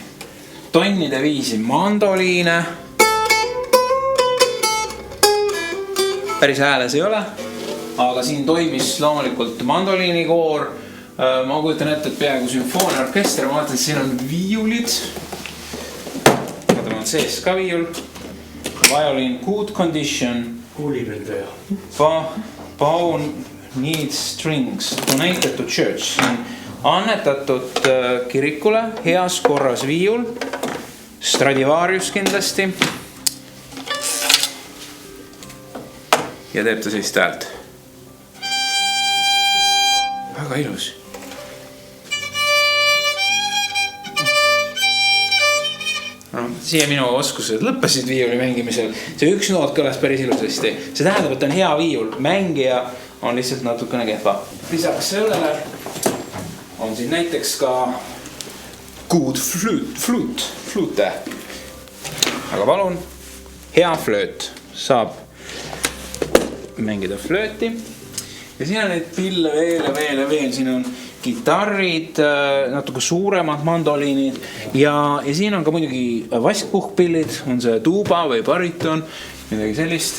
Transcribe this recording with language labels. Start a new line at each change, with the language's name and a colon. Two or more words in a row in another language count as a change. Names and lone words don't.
Estonian: Tonnide viisi mandoliine, päris hääles ei ole, aga siin toimis loomulikult mandoliinikoor. Ma kujutan ette, et peaaegu sümfooniaorkester, ma vaatan, et siin on viiulid. Vaatame on sees ka viiul.
English: Violin good condition. Kuulivendaja. Bow needs strings. Donated to church.
Estonian: Annetatud kirikule, heas korras viiul. Stradivarius kindlasti. Ja teeb ta sellist häält. Väga ilus. Siia minu oskused lõppesid viiuli mängimisel. See üks noot kõlas päris ilusasti. See tähendab, et on hea viiul. Mängija on lihtsalt natukene kehva. Lisaks sellele on siin näiteks ka
English: good flute.
Estonian: Aga palun, hea flööt. Saab mängida flööti. Ja siin on neid pille veel. Siin on gitarrid, natuke suuremad mandoliinid ja siin on ka muidugi vaskpuhkpillid, on see tuuba või bariton, midagi sellist.